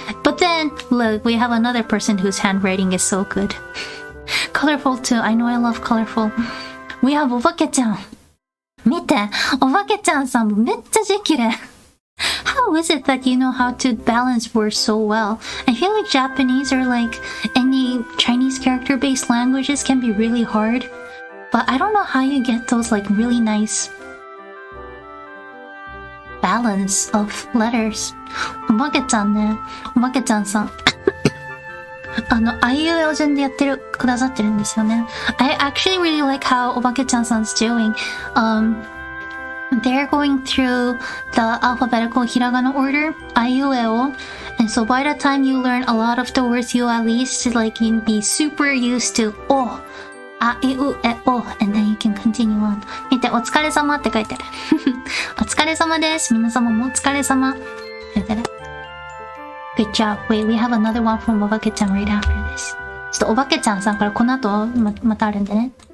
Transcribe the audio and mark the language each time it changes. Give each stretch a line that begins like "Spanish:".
English: But then, look, we have another person whose handwriting is so good. Colorful too. I know I love colorful. We have
Japanese: おばけちゃん。見て、おばけちゃんさんもめっちゃ字綺麗。
English: How is it that you know how to balance words so well? I feel like Japanese or like any Chinese character-based languages can be really hard. But I don't know how you get those like really nice balance of letters. おばけちゃんね。おばけちゃんさん。
Japanese: あいうえお順でやってくださってるんですよね。
English: I actually really like how おばけちゃんさん is doing. They're going through the alphabetical hiragana order, あいうえお. And so by the time you learn a lot of the words, you at least like you be super used to お、あいうえお and then you can continue on.
Japanese: 見て、お疲れ様って書いてある。お疲れ様です。皆様もお疲れ様。書いてある。
English: Good job. Wait, we have another one from おばけちゃん right after this.
Japanese: ちょっとおばけちゃんさんからこの後 またあるんでね。